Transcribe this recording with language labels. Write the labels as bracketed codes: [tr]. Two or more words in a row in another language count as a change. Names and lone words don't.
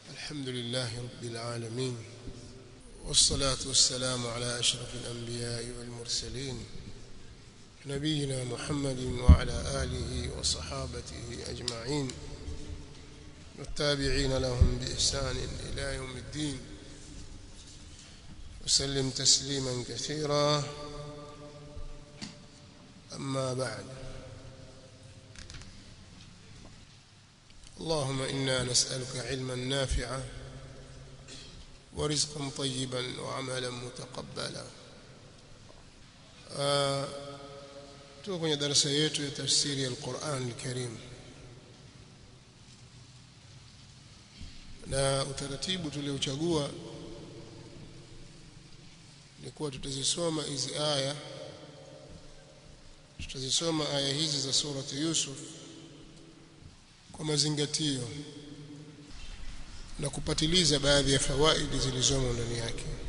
[ar] الحمد لله رب العالمين والصلاة والسلام على أشرف الأنبياء والمرسلين نبينا محمد وعلى آله وصحابته أجمعين والتابعين لهم بإحسان إلى يوم الدين وسلم تسليما كثيرا. أما بعد، اللهم إنا نسألك علما نافعا ورزقا طيبا وعملا متقبلا. [sw] tuko kwenye darasa yetu ya tafsiri ya Al-Qur'an Al-Karim, na utaratibu tuliochagua ni kuwa tutazisoma hizi aya, tutazisoma aya hizi za surati Yusuf kwa mazingatio na kupatiliza baadhi ya fawaidi zilizomo ndani yake.